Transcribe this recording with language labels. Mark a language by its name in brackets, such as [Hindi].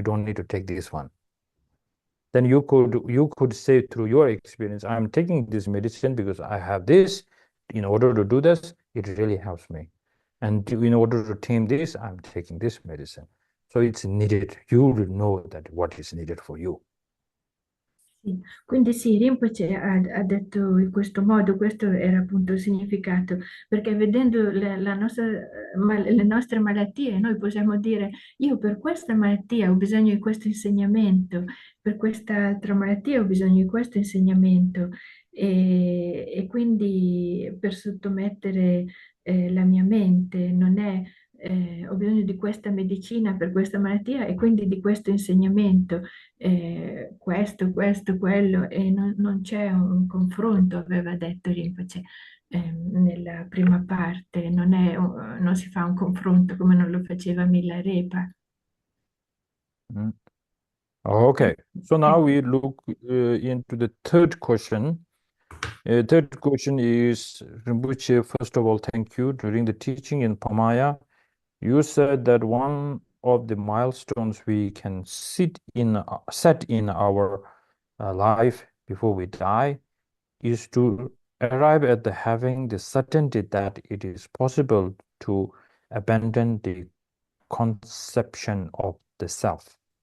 [English] You don't need to take this one. Then you could say through your experience, I'm taking this medicine because I have this. In order to do this, it really helps me. And in order to tame this, I'm taking this medicine. So it's needed. You will know that what is needed for you. [Italian] Sì. Quindi sì, Rinpoche ha detto in questo modo, questo era appunto il significato, perché vedendo le nostre malattie, noi possiamo dire, io per questa malattia ho bisogno di questo insegnamento, per quest'altra malattia ho bisogno di questo insegnamento, e quindi per sottomettere la mia mente non è ho bisogno di questa medicina per questa malattia e quindi di questo insegnamento questo, quello, e non c'è un confronto, aveva detto Rinpoche nella prima parte, non si fa un confronto come non lo faceva Milarepa. Mm. [English] Okay, so now we look into the third question. Third question is, Rinpoche, first of all, thank you. During the teaching in Pamaya, you said that one of the milestones we can set in our life before we die is to arrive at having the certainty that it is possible to abandon the conception of the self.